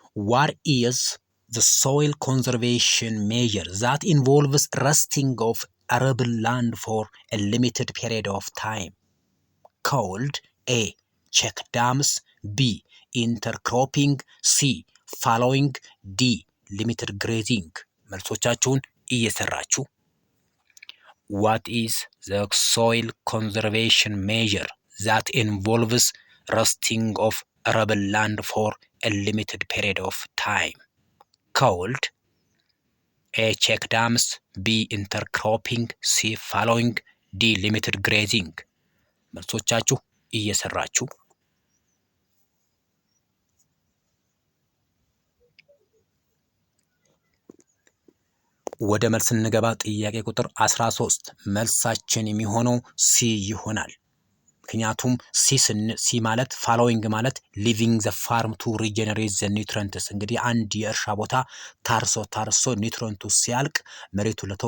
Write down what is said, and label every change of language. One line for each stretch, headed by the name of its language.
English: what is the soil conservation measure that involves rusting of arable land for a limited period of time called A check dams, B intercropping, C following, D limited grazing?
Amharic: መልሶቻችሁን እየሰራችሁ
English: what is the soil conservation measure that involves rusting of arable land for a limited period of time called A check dams, B intercropping, C following, D limited grazing?
Amharic: መልሶቻችሁ እየሰራችሁ ወደ መልስ እንገባ። ጥያቄ ቁጥር 13 መልሳችን የሚሆነው ሲ ይሆናል። ምክንያቱም ሲ ማለት ፋሎዊንግ ማለት
English: ሊቪንግ ዘ ፋርም ቱ ሪጀነሬት ዘ ኒውትረንትስ።
Amharic: እንግዲህ አንድ የእርሻ ቦታ ታርሶ ኒውትረንቱ ሲያልቅ መሬቱ